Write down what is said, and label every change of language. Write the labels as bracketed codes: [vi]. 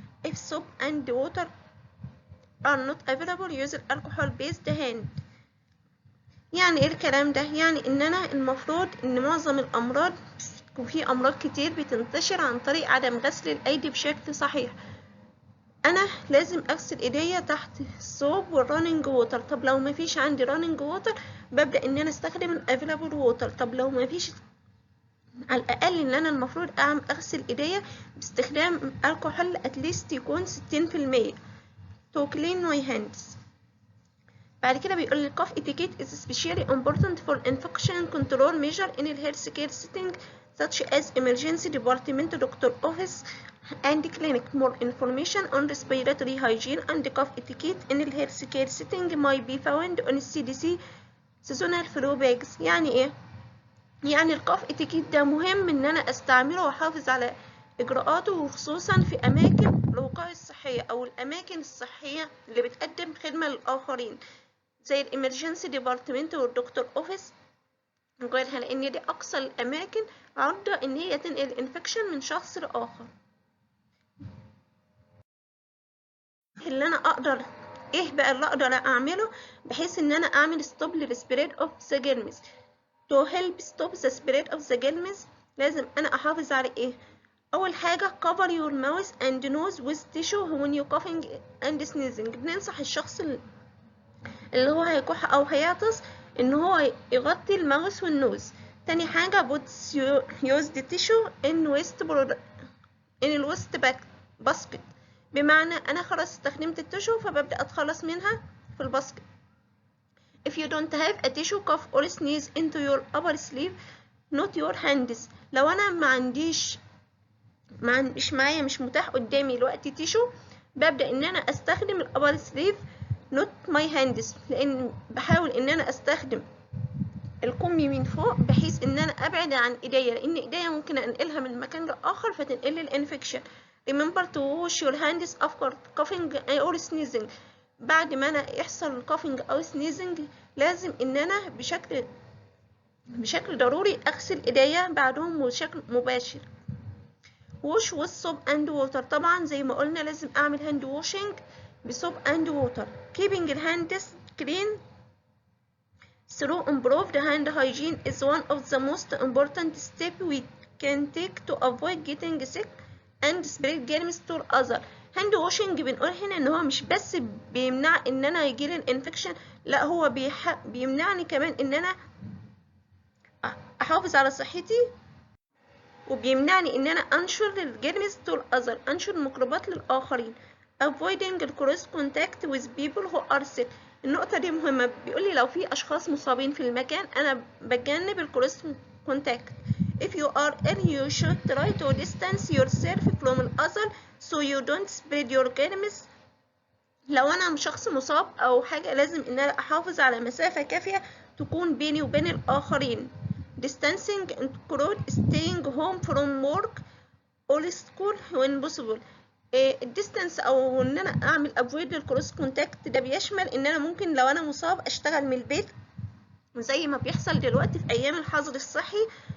[en] If soap and water are not available, use alcohol based hand. [ar] يعني ايه الكلام ده؟ يعني ان انا المفروض ان معظم الامراض، وفي امراض كتير بتنتشر عن طريق عدم غسل الايدي بشكل صحيح. انا لازم اغسل ايديا تحت الصوب والراننج ووتر. طب لو مفيش عندي راننج ووتر ببدأ ان انا استخدم الافيلابل ووتر. طب لو مفيش، على الاقل ان انا المفروض اغسل ايديا باستخدام الكحول اتليست يكون 60% [en] to clean my hands. [ar] بعد كده بيقول لي [en] cough etiquette is especially important for infection control measure in a healthcare setting such as emergency department, doctor office and clinic. More information on respiratory hygiene and cough etiquette in a healthcare setting might be found on CDC seasonal flu bags. [ar] يعني ايه؟ يعني الكاف اتيكيت ده مهم ان انا استعمله واحافظ على اجراءاته، وخصوصا في اماكن الوقاية الصحية او الاماكن الصحية اللي بتقدم خدمة للاخرين زي الامرجنسي ديبارتمنت والدكتور اوفيس وغيرها، لان دي اقصى الاماكن عرضة ان هي تنقل انفكشن من شخص لاخر. اللي انا اقدر، ايه بقى اللي اقدر اعمله بحيث ان انا اعمل ستوب للسبريد اوف ذا جيرمز؟ [en] to help stop the spread of the germs [ar] لازم انا احافظ على ايه؟ اول حاجة [en] cover your mouth and nose with tissue when you coughing and sneezing. [ar] بننصح الشخص اللي هو هيكح او هيعطس ان هو يغطي الماوس والنوز. تاني حاجة [en] put use the tissue in [ar] الوست basket، بمعنى انا خلاص استخدمت التيشو فببدأ اتخلص منها في الباسكت. [en] If you don't have a tissue, cough or sneeze into your upper sleeve, not your hands. [ar] لو انا مش معايا، مش متاح قدامي الوقت تيشو، ببدأ ان انا استخدم الابر سليف [en] not my hands، [ar] لان بحاول ان انا استخدم الكمي من فوق بحيث ان انا ابعد عن ايديا، لان ايديا ممكن انقلها من مكان لاخر فتنقل الانفكشن. [en] Remember to wash your hands after coughing or sneezing. [ar] بعد ما انا يحصل كوفينج او سنيزنج لازم ان انا بشكل ضروري اغسل ايديا بعدهم بشكل مباشر. [en] wash with soap and water، [ar] طبعا زي ما قلنا لازم اعمل هاند واشنج بصوب [en] and water. keeping the hands clean through improved hand hygiene is one of the most important steps we can take to avoid getting sick and spread germs to others. [ar] هاند واشنج بنقول هنا ان هو مش بس بيمنع ان انا يجيلي الانفكشن، لا هو بيمنعني كمان ان انا احافظ على صحتي، وبيمنعني ان انا انشر الجيرمز تو الاذر، انشر الميكروبات للاخرين. [en] avoiding cross contact with people who are sick. [ar] النقطة دي مهمة، بيقول لي لو في اشخاص مصابين في المكان انا بتجنب الكروس كونتاكت. [en] if you are ill you should try to distance yourself from others so you don't spread your germs. [ar] لو انا شخص مصاب او حاجة لازم ان انا احافظ على مسافة كافية تكون بيني وبين الاخرين. [en] distancing include staying home from work or school when possible. [ar] الديستانس او ان انا اعمل avoid للكروس كونتاكت ده بيشمل ان انا ممكن لو انا مصاب اشتغل من البيت زي ما بيحصل دلوقتي في ايام الحظر الصحي،